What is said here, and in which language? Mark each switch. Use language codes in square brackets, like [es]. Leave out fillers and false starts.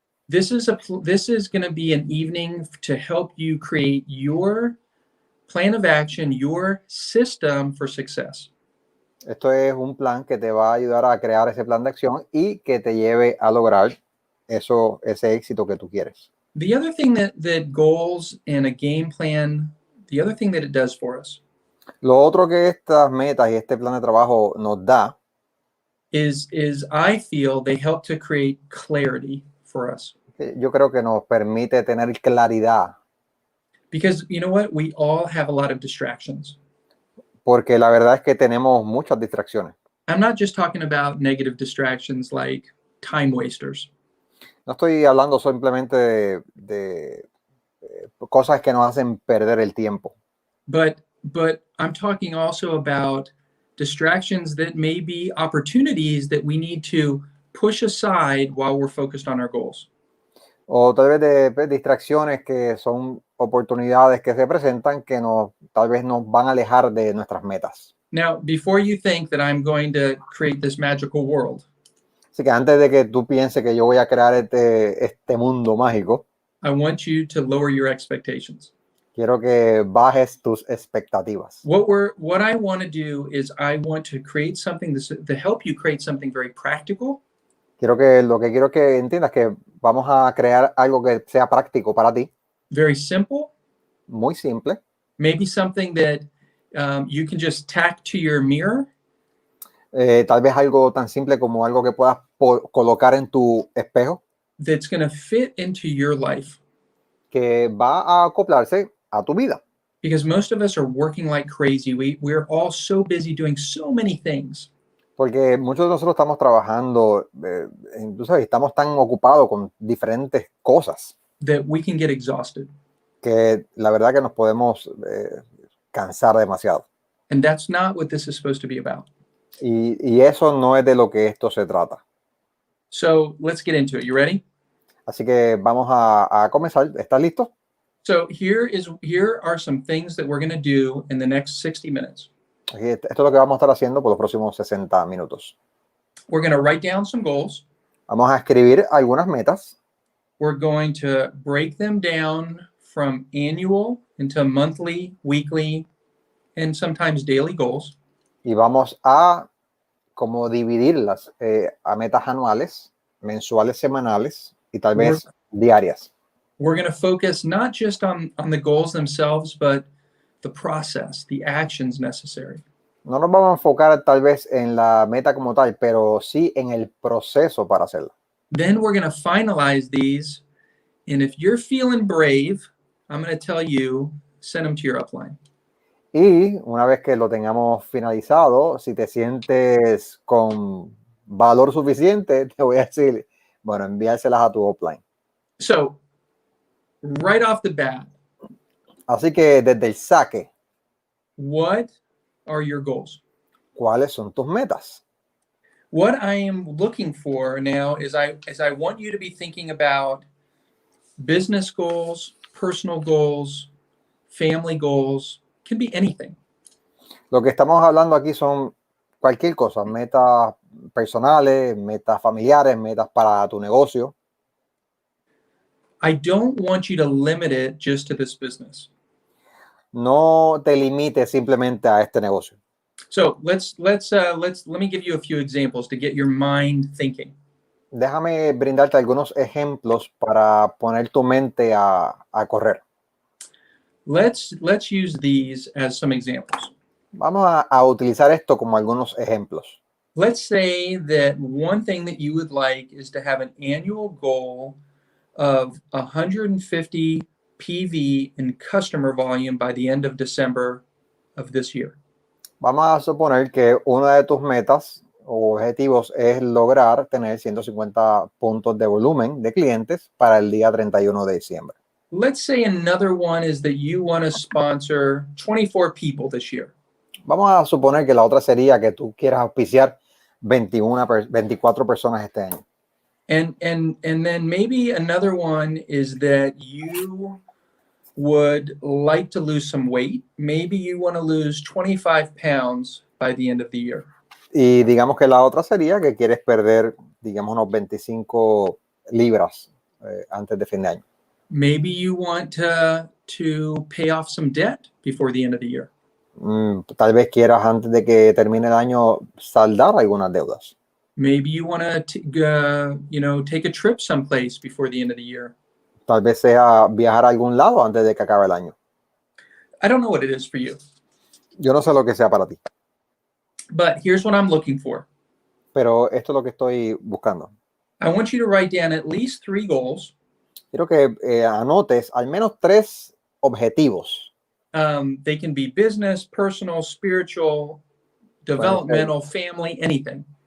[en] This is going to be an evening to help you create your plan of action, your system for success. [es] Esto es un plan que te va a ayudar a crear ese plan de acción y que te lleve a lograr ese éxito que tú quieres. [en] The other thing that goals and a game plan, the other thing that it does for us [es] Lo otro que estas metas y este plan de trabajo nos da [en] is I feel they help to create clarity for us. [es] yo creo que nos permite tener claridad. [en] Because you know what? We all have a lot of distractions. [es] Porque la verdad es que tenemos muchas distracciones. [en] I'm not just talking about negative distractions like time wasters. [es] No estoy hablando simplemente de cosas que nos hacen perder el tiempo. [en] But I'm talking also about distractions that may be opportunities that we need to push aside while we're focused on our goals. [es] O tal vez de distracciones que son oportunidades que se presentan que tal vez nos van a alejar de nuestras metas. [en] Now, before you think that I'm going to create this magical world, [es] Así que antes de que tú pienses que yo voy a crear este mundo mágico, [en] I want you to lower your expectations. [es] quiero que bajes tus expectativas. [en] What I want to do is I want to create something to help you create something very practical. [es] Lo que quiero que entiendas que vamos a crear algo que sea práctico para ti. [en] Very simple. [es] Muy simple. [en] Maybe something that you can just tack to your mirror. [es] Tal vez algo tan simple como algo que puedas colocar en tu espejo. [en] That's going to fit into your life. [es] Que va a acoplarse a tu vida. [en] Because most of us are working like crazy. We're all so busy doing so many things. [es] Porque muchos de nosotros estamos trabajando, incluso estamos tan ocupados con diferentes cosas. [en] That we can get exhausted. [es] Que la verdad que nos podemos cansar demasiado. [en] And that's not what this is supposed to be about. [es] Y eso no es de lo que esto se trata. [en] So let's get into it. You ready? [es] Así que vamos a comenzar. ¿Estás listo? [en] So here are some things that we're going to do in the next 60 minutes. [es] Esto es lo que vamos a estar haciendo por los próximos 60 minutos. [en] We're going to write down some goals. [es] Vamos a escribir algunas metas. [en] We're going to break them down from annual into monthly, weekly, and sometimes daily goals. [es] Y vamos a como dividirlas a metas anuales, mensuales, semanales y tal vez diarias. [en] We're going to focus not just on the goals themselves, but the process, the actions necessary. [es] No nos vamos a enfocar tal vez en la meta como tal, pero sí en el proceso para hacerla. [en] Then we're going to finalize these, and if you're feeling brave, I'm going to tell you, send them to your upline. [es] Y una vez que lo tengamos finalizado, si te sientes con valor suficiente, te voy a decir, bueno, enviárselas a tu upline. [en] So, right off the bat, [es] así que desde el saque, [en] what are your goals? [es] ¿cuáles son tus metas? [en] What I am looking for now is I want you to be thinking about business goals, personal goals, family goals, can be anything. [es] Lo que estamos hablando aquí son cualquier cosa, metas personales, metas familiares, metas para tu negocio. [en] I don't want you to limit it just to this business. [es] No te limites simplemente a este negocio. [en] So let me give you a few examples to get your mind thinking. [es] Déjame brindarte algunos ejemplos para poner tu mente a correr. [en] Let's use these as some examples. [es] Vamos a utilizar esto como algunos ejemplos. [en] Let's say that one thing that you would like is to have an annual goal of 150 PV in customer volume by the end of December of this year. [es] Vamos a suponer que una de tus metas o objetivos es lograr tener 150 puntos de volumen de clientes para el día 31 de diciembre. [en] Let's say another one is that you want to sponsor 24 people this year. [es] Vamos a suponer que la otra sería que tú quieras auspiciar 24 personas este año. [en] And then maybe another one is that you would like to lose some weight. Maybe you want to lose 25 pounds by the end of the year. [es] Y digamos que la otra sería que quieres perder, digamos, unos 25 libras antes de fin de año. [en] Maybe you want to pay off some debt before the end of the year. [es] Tal vez quieras antes de que termine el año saldar algunas deudas. [en] Maybe you want to take a trip someplace before the end of the year. [es] Tal vez sea viajar a algún lado antes de que acabe el año. [en] I don't know what it is for you. [es] Yo no sé lo que sea para ti, [en] but here's what I'm looking for. [es] pero esto es lo que estoy buscando. [en] I want you to write down at least 3 goals. [es] Quiero que anotes al menos 3 objetivos. [en] They can be business, personal, spiritual, developmental, family, anything.